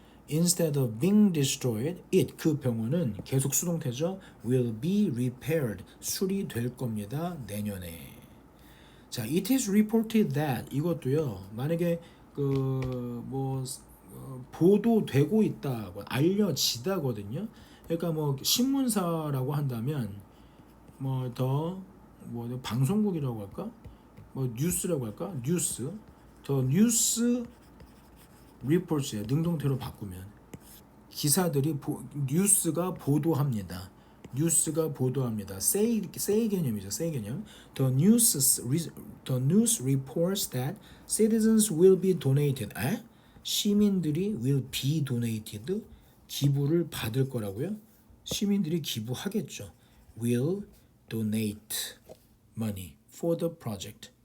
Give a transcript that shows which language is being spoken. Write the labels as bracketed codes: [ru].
[en] Instead of being destroyed, it [ko] 그 병원은 계속 수동태죠. [en] will be repaired [ko] 수리될 겁니다. 내년에. [en] 자, it is reported that [ko] 이것도요. 만약에 뭐 보도되고 있다, 알려지다거든요. 그러니까 뭐 신문사라고 한다면 뭐 방송국이라고 할까? 뭐 뉴스라고 할까? 뉴스. 더 뉴스 리포트에 능동태로 바꾸면 기사들이 뉴스가 보도합니다. 뉴스가 보도합니다. say 개념이죠. say 개념. [en] The news reports that citizens will be donated. [ko] 시민들이 [en] will be donated. [ko] 기부를 받을 거라고요? 시민들이 기부하겠죠. [en] will donate money for the project.